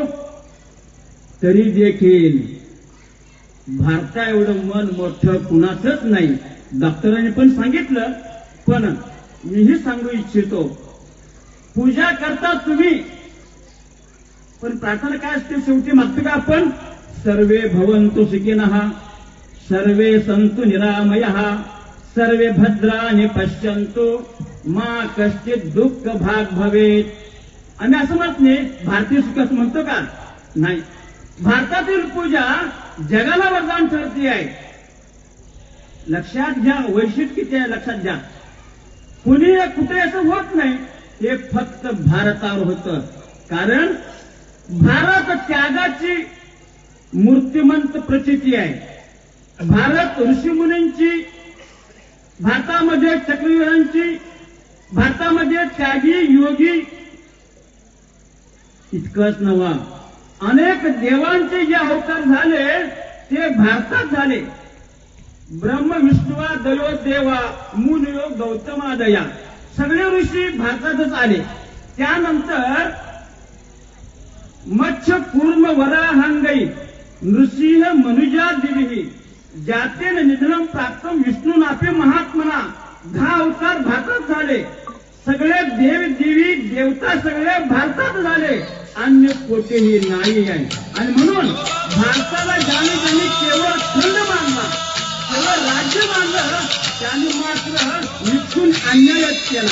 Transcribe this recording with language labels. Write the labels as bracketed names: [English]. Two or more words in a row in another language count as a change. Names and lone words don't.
[Marathi] तरी देखील भारता एवढं मन मोठं कुणाचंच नाही. डॉक्टरांनी पण सांगितलं, पण मीही सांगू इच्छितो, पूजा करता तुम्ही, पण प्रार्थना काय असते? शेवटी मागतो का आपण? [Sanskrit] सर्वे भवन्तु सुखिनः, सर्वे सन्तु निरामयः, सर्वे भद्राणि पश्यन्तु, मा कश्चित् दुःख भाग भवेत. [Marathi] आम्ही असं म्हणत नाही, भारतीय सुख असं म्हणतो का? नाही. भारतातील पूजा जगाला वरदान ठरती आहे. लक्षात घ्या, वैशिष्ट्य किती आहे लक्षात घ्या. कुणी कुठे असं होत नाही, हे फक्त भारतावर होतं. कारण भारत त्यागाची मूर्तिमंत प्रचिती आहे. भारत ऋषीमुनींची, भारतामध्ये चक्रव्यूहांची, भारतामध्ये त्यागी योगी इतकंच नव्हा, अनेक देवांचे जे अवतार झाले ते भारतात झाले. [Sanskrit] ब्रह्म विष्णुवा दयो देवा मुनियो गौतमादया, [Marathi] सगळे ऋषी भारतातच आले. [Sanskrit] त्यानंतर मत्स्य कूर्म वराहांगई नृसिंह मनुजा दिवी जातेन निधनम प्राप्तम विष्णुनापी महात्मना, [Marathi] 10 अवतार भारतात झाले. सगळे देव देवी देवता सगळे भारतात झाले, अन्य कोठेही नाही आहे. आणि म्हणून भारताला ज्यांनी केवळ खंड मानला, केवळ राज्य मानलं, त्यांनी मात्र निश्चित अन्यायच केला.